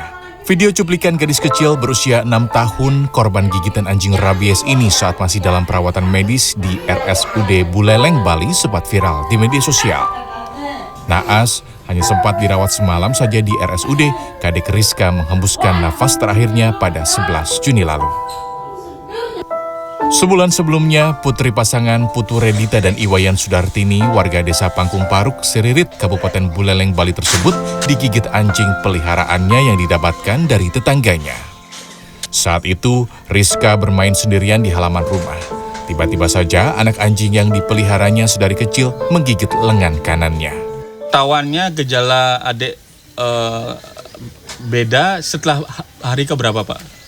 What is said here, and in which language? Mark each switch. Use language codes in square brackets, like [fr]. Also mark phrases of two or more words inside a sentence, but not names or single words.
[id] Video cuplikan gadis kecil berusia 6 tahun korban gigitan anjing rabies ini saat masih dalam perawatan medis di RSUD Buleleng, Bali sempat viral di media sosial. Naas hanya sempat dirawat semalam saja di RSUD, Kadek Rizka menghembuskan nafas terakhirnya pada 11 Juni lalu. Sebulan sebelumnya, putri pasangan Putu Redita dan Iwayan Sudartini, warga desa Pangkung Paruk, Seririt, Kabupaten Buleleng, Bali tersebut digigit anjing peliharaannya yang didapatkan dari tetangganya. Saat itu, Rizka bermain sendirian di halaman rumah. Tiba-tiba saja anak anjing yang dipeliharanya sedari kecil menggigit lengan kanannya. Tawannya gejala adik beda setelah hari keberapa, Pak?